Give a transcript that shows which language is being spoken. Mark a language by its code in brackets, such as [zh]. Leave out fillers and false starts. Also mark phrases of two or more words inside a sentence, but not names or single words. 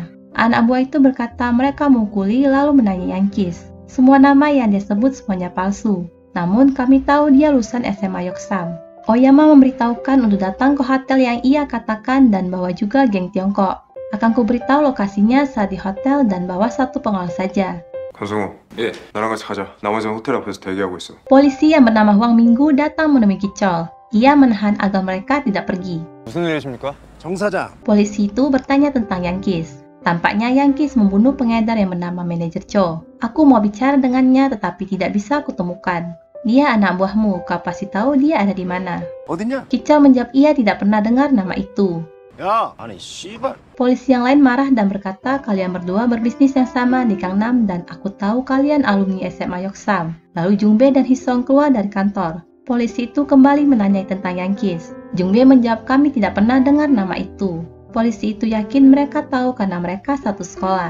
[id] Anak buah itu berkata mereka memukuli lalu menanya Yankis. Semua nama yang dia sebut semuanya palsu. Namun kami tahu dia lulusan SMA Yoksam. Oyama memberitahukan untuk datang ke hotel yang ia katakan dan bawa juga geng Tiongkok. Akan kuberitahu lokasinya saat di hotel dan bawa satu pengawal saja. [ko] 강성호, 예, 나랑 같이 가자. 나머지는 호텔 앞에서 대기하고 있어. [id] Polisi yang bernama Huang Minggu datang menemui Kicol. Ia menahan agar mereka tidak pergi. [ko] 무슨 일이십니까? 정 사장, [id] Polisi itu bertanya tentang Yankis. Tampaknya Yankis membunuh pengedar yang bernama manajer Cho. Aku mau bicara dengannya tetapi tidak bisa kutemukan. Dia anak buahmu, kau pasti tahu dia ada di mana. [ko] 어딨냐? [id] Kicol menjawab ia tidak pernah dengar nama itu. [ko] 야, 아니 씨발. [id] Polisi yang lain marah dan berkata kalian berdua berbisnis yang sama di Gangnam dan aku tahu kalian alumni SMA Yoksam. Lalu Jungbae dan Hisong keluar dari kantor. Polisi itu kembali menanyai tentang Yankis. Jungbae menjawab kami tidak pernah dengar nama itu. Polisi itu yakin mereka tahu karena mereka satu sekolah.